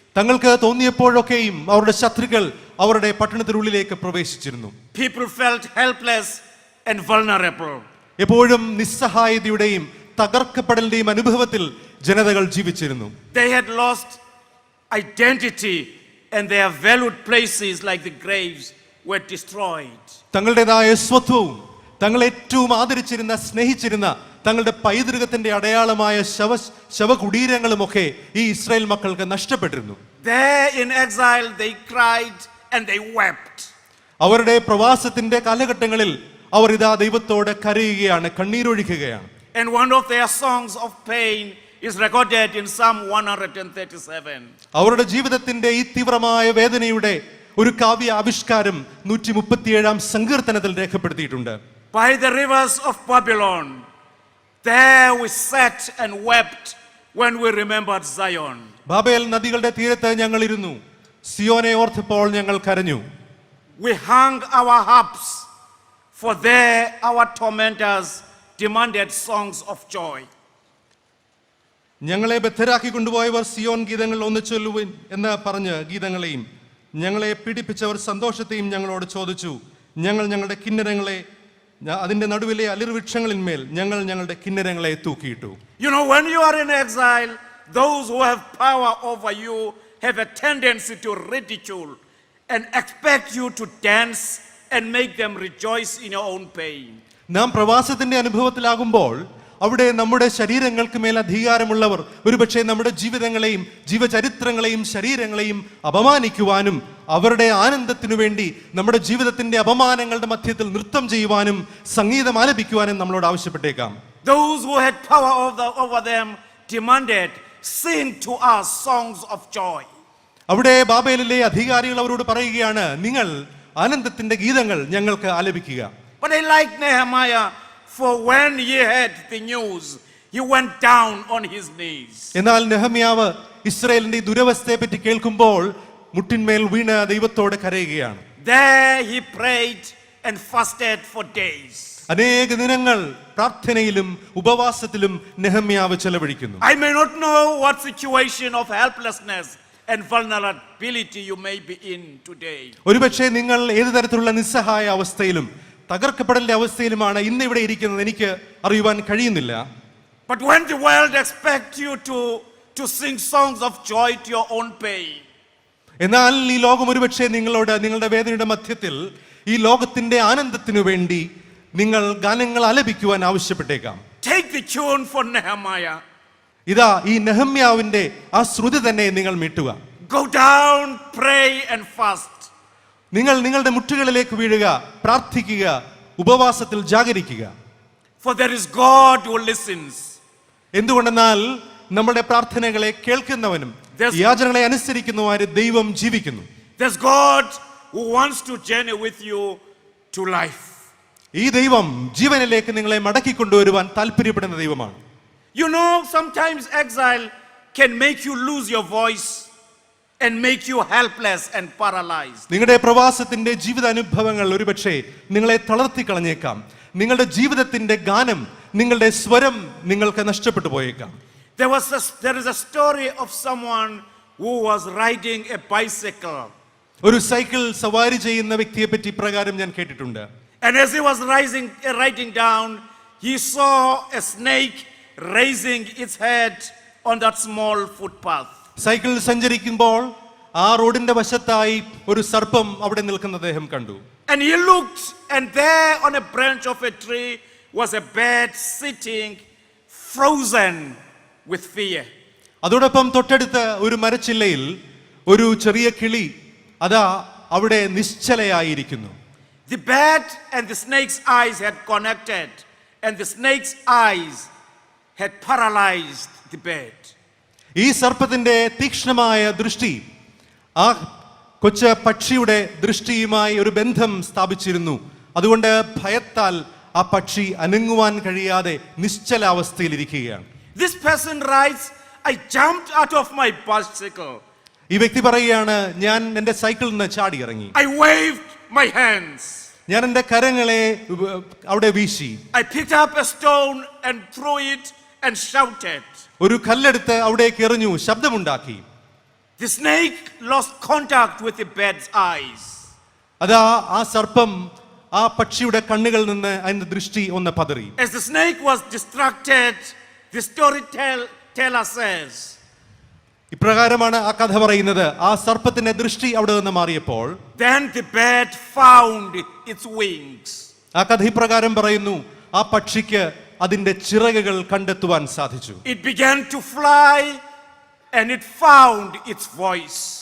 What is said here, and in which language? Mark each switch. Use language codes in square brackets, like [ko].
[ml] തങ്ങൾക്ക് തോന്നിയപ്പോഴൊക്കെയും അവരുടെ ശത്രുക്കൾ അവരുടെ പട്ടണത്തിനുള്ളിലേക്ക് പ്രവേശിച്ചിരുന്നു. [en] People felt helpless and vulnerable. [ml] എപ്പോഴും നിസ്സഹായതയുടെയും തകർക്കപ്പെടലിന്റെയും അനുഭവത്തിൽ ജനതകൾ ജീവിച്ചിരുന്നു. [en] They had lost identity and their valued places like the graves were destroyed. [ml] തങ്ങളുടേതായ സ്വത്വവും തങ്ങൾ ഏറ്റവും ആദരിച്ചിരുന്ന സ്നേഹിച്ചിരുന്ന തങ്ങളുടെ പൈതൃകത്തിന്റെ അടയാളമായ ശവകുടീരങ്ങളുമൊക്കെ ഈ ഇസ്രായേൽ മക്കൾക്ക് നഷ്ടപ്പെട്ടിരുന്നു. [en] There in exile they cried and they wept. [ml] അവരുടെ പ്രവാസത്തിന്റെ കാലഘട്ടങ്ങളിൽ അവർ ഇതാ ദൈവത്തോട് കരയുകയാണ്, കണ്ണീരൊഴുക്കുകയാണ്. [en] And one of their songs of pain is recorded in Psalm 137. [ml] അവരുടെ ജീവിതത്തിന്റെ ഈ തീവ്രമായ വേദനയുടെ ഒരു കാവ്യ ആവിഷ്കാരം 137 സങ്കീർത്തനത്തിൽ രേഖപ്പെടുത്തിയിട്ടുണ്ട്. [en] By the rivers of Babylon, there we sat and wept when we remembered Zion. [ml] Babel നദികളുടെ തീരത്ത് ഞങ്ങൾ ഇരുന്നു, സിയോനെ ഓർത്തപ്പോൾ ഞങ്ങൾ കരഞ്ഞു. [en] We hung our harps, for there our tormentors demanded songs of joy. [ml] ഞങ്ങളെ ബദ്ധരാക്കി കൊണ്ടുപോയവർ സിയോൻ ഗീതങ്ങൾ ഒന്ന് ചൊല്ലുവിൻ എന്ന് പറഞ്ഞ് ഗീതങ്ങളെയും ഞങ്ങളെ പീഡിപ്പിച്ചവർ സന്തോഷത്തെയും ഞങ്ങളോട് ചോദിച്ചു. ഞങ്ങൾ ഞങ്ങളുടെ കിന്നരങ്ങളെ അതിന്റെ നടുവിലെ അലിർവൃക്ഷങ്ങളിന്മേൽ ഞങ്ങൾ ഞങ്ങളുടെ കിന്നരങ്ങളെ തൂക്കിയിട്ടു. [en] You know, when you are in exile, those who have power over you have a tendency to ridicule and expect you to dance and make them rejoice in your own pain. [ml] നാം പ്രവാസത്തിന്റെ അനുഭവത്തിലാകുമ്പോൾ അവിടെ നമ്മുടെ ശരീരങ്ങൾക്ക് മേൽ അധികാരമുള്ളവർ ഒരുപക്ഷെ നമ്മുടെ ജീവിതങ്ങളെയും ജീവചരിത്രങ്ങളെയും ശരീരങ്ങളെയും അപമാനിക്കുവാനും അവരുടെ ആനന്ദത്തിനു വേണ്ടി നമ്മുടെ ജീവിതത്തിന്റെ അപമാനങ്ങളുടെ മധ്യത്തിൽ നൃത്തം ചെയ്യുവാനും സംഗീതം ആലപിക്കുവാനും നമ്മളോട് ആവശ്യപ്പെട്ടേക്കാം. [en] Those who had power over them demanded, sing to us songs of joy. [ml] അവിടെ ബാബേലിലെ അധികാരികൾ അവരോട് പറയുകയാണ്, നിങ്ങൾ ആനന്ദത്തിന്റെ ഗീതങ്ങൾ ഞങ്ങൾക്ക് ആലപിക്കുക. [en] But I like Nehemiah, for when he heard the news, he went down on his knees. [ml] എന്നാൽ നെഹമ്യാവ് ഇസ്രായേലിന്റെ ദുരവസ്ഥയെ പറ്റി കേൾക്കുമ്പോൾ മുട്ടിന്മേൽ വീണ് ദൈവത്തോട് കരയുകയാണ്. [en] There he prayed and fasted for days. [ml] അനേക ദിനങ്ങൾ പ്രാർത്ഥനയിലും ഉപവാസത്തിലും നെഹമ്യാവ് ചെലവഴിക്കുന്നു. [en] I may not know what situation of helplessness and vulnerability you may be in today. [ml] ഒരുപക്ഷെ നിങ്ങൾ ഏത് തരത്തിലുള്ള നിസ്സഹായ അവസ്ഥയിലും തകർക്കപ്പെടലിന്റെ അവസ്ഥയിലുമാണ് ഇന്ന് ഇവിടെ ഇരിക്കുന്നത്, എനിക്ക് അറിയുവാൻ കഴിയുന്നില്ല. [en] But when the world expects you to sing songs of joy to your own pain, [ml] എന്നാൽ ഈ ലോകം ഒരുപക്ഷെ നിങ്ങളോട് നിങ്ങളുടെ വേദനയുടെ മധ്യത്തിൽ ഈ ലോകത്തിന്റെ ആനന്ദത്തിനു വേണ്ടി നിങ്ങൾ ഗാനങ്ങൾ ആലപിക്കുവാൻ ആവശ്യപ്പെട്ടേക്കാം. [en] take the tune for Nehemiah. [ml] ഇതാ ഈ നെഹമ്യാവിന്റെ ആ ശ്രുതി തന്നെ നിങ്ങൾ മീട്ടുക. [en] Go down, pray and fast. [ml] നിങ്ങൾ നിങ്ങളുടെ മുട്ടുകളിലേക്ക് വീഴുക, പ്രാർത്ഥിക്കുക, ഉപവാസത്തിൽ ജാഗരിക്കുക. [en] For there is God who listens. [ml] എന്തുകൊണ്ടെന്നാൽ നമ്മുടെ പ്രാർത്ഥനകളെ കേൾക്കുന്നവനും യാചനകളെ അനുസരിക്കുന്നവരും ദൈവം ജീവിക്കുന്നു. [en] There's God who wants to journey with you to life. [ml] ഈ ദൈവം ജീവനിലേക്ക് നിങ്ങളെ മടക്കിക്കൊണ്ടുവരുവാൻ താല്പര്യപ്പെടുന്ന ദൈവമാണ്. [en] You know, sometimes exile can make you lose your voice. and make you helpless and paralyzed. [ml] നിങ്ങളുടെ പ്രവാസത്തിന്റെ ജീവിതാനുഭവങ്ങൾ ഒരുപക്ഷെ നിങ്ങളെ തളർത്തിക്കളഞ്ഞേക്കാം. നിങ്ങളുടെ ജീവിതത്തിന്റെ ഗാനം, നിങ്ങളുടെ സ്വരം നിങ്ങൾക്ക് നഷ്ടപ്പെട്ടു പോയേക്കാം. [en] There is a story of someone who was riding a bicycle. [ml] ഒരു സൈക്കിൾ സവാരി ചെയ്യുന്ന വ്യക്തിയെ പറ്റി പ്രകാരം ഞാൻ കേട്ടിട്ടുണ്ട്. [en] And as he was riding down, he saw a snake raising its head on that small footpath. [ml] Cycle സഞ്ചരിക്കുമ്പോൾ ആ റോഡിന്റെ വശത്തായി ഒരു സർപ്പം അവിടെ നിൽക്കുന്നത് അദ്ദേഹം കണ്ടു. [en] And he looked, and there on a branch of a tree was a bird sitting frozen with fear. [ml] അതോടൊപ്പം തൊട്ടടുത്ത ഒരു മരച്ചില്ലയിൽ ഒരു ചെറിയ കിളി അതാ അവിടെ നിശ്ചലയായിരിക്കുന്നു. [en] The bird and the snake's eyes had connected, and the snake's eyes had paralyzed the bird. [ml] ഈ സർപ്പത്തിന്റെ തീക്ഷ്ണമായ ദൃഷ്ടി ആ കൊച്ചു പക്ഷിയുടെ ദൃഷ്ടിയുമായി ഒരു ബന്ധം സ്ഥാപിച്ചിരുന്നു. അതുകൊണ്ട് ഭയത്താൽ ആ പക്ഷി അനങ്ങുവാൻ കഴിയാതെ നിശ്ചലാവസ്ഥയിലിരിക്കുകയാണ്. [en] This person writes, I jumped out of my bicycle. [ml] ഈ വ്യക്തി പറയുകയാണ്, ഞാൻ എൻ്റെ സൈക്കിളിൽ നിന്ന് ചാടി ഇറങ്ങി. [en] I waved my hands. [ml] ഞാൻ എൻ്റെ കരങ്ങളെ അവിടെ വീശി. [en] I picked up a stone and threw it and shouted. [ml] ഒരു കല്ലെടുത്ത് അവിടേക്ക് എറിഞ്ഞു, ശബ്ദമുണ്ടാക്കി. [en] The snake lost contact with the bird's eyes. [ml] അതാ ആ സർപ്പം ആ പക്ഷിയുടെ കണ്ണുകളിൽ നിന്ന് അതിന്റെ ദൃഷ്ടി ഒന്ന് പതറി. [en] As the snake was distracted, the storyteller says, [ml] ഇപ്രകാരമാണ് ആ കഥ പറയുന്നത്. ആ സർപ്പത്തിന്റെ ദൃഷ്ടി അവിടെ നിന്ന് മാറിയപ്പോൾ [en] then the bird found its wings. [ml] ആ കഥ ഇപ്രകാരം പറയുന്നു, ആ പക്ഷിക്ക് അതിന്റെ ചിറകുകൾ കണ്ടെത്തുവാൻ സാധിച്ചു. [en] It began to fly and it found its voice.